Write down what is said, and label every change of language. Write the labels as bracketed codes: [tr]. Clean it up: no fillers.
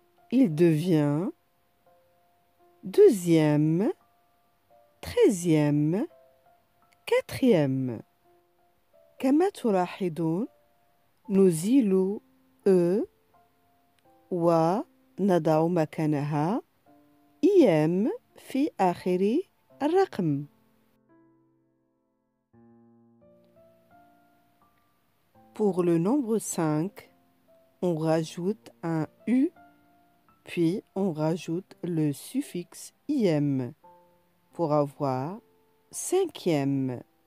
[fr] Il devient deuxième, treizième, quatrième. [ar] كما تلاحظون نزيل E ونضع مكانها im في آخر الرقم. [fr] Pour le nombre 5, on rajoute un U, puis on rajoute le suffixe im pour avoir cinquième.